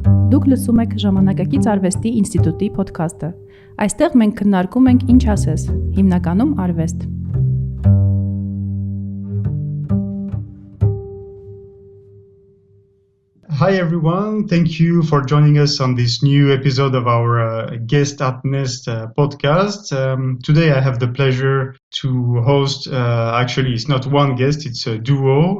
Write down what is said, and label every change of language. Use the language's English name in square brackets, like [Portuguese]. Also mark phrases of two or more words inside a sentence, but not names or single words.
[Armenian] Դուք լսում եք Ժամանակակից արվեստի ինստիտուտի ոդքասթը։ Այստեղ մենք քննարկում ենք ինչ ասես, հիմնականում արվեստ։ [English] Hi everyone, thank you for joining us on this new episode of our Guest at Nest podcast. Today I have the pleasure to host, actually it's not one guest, it's a duo.